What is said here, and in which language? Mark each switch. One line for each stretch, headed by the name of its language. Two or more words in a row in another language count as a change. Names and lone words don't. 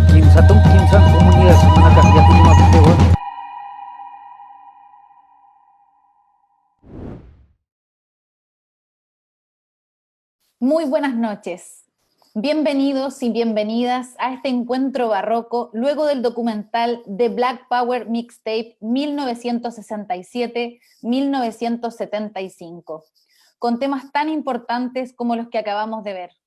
Spanish: satu kimsan komuniya sumana kahiyati lima putewa. Muy buenas noches. Bienvenidos y bienvenidas a este encuentro barroco luego del documental The Black Power Mixtape 1967-1975, con temas tan importantes como los que acabamos de ver.